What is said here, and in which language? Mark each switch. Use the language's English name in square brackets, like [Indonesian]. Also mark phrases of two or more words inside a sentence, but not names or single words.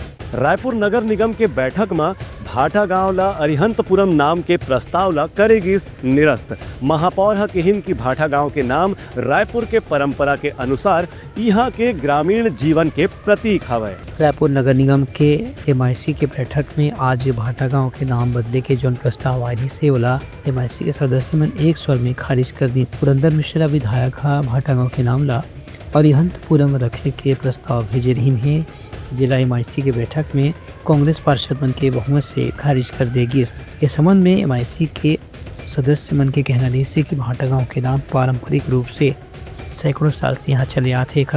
[Chhattisgarhi] रायपुर नगर निगम के बैठक में भाटा गांव ला अरिहंतपुरम नाम के प्रस्ताव ला करेगी निरस्त। महापौर हकिहिन की भाटा गांव के नाम रायपुर के परंपरा के अनुसार यहाँ के ग्रामीण जीवन के प्रतीक हवे। रायपुर नगर निगम के MIC के बैठक में आज भाटा गांव के नाम बदले के जौन प्रस्ताव आई से ओला MIC के सदस्य मन एक स्वर में खारिज कर दी। पुरंदर मिश्रा विधायक भाटा गांव के नाम ला अरिहंतपुरम रखे के प्रस्ताव भेजे रही है। जिला MIC के बैठक में कांग्रेस पार्षद मन के बहुमत से खारिज कर देगी। इस संबंध में MIC के सदस्य मन के कहना रही कि भाटा गांव के नाम पारंपरिक रूप से सैकड़ों साल से यहाँ चले आते हैं।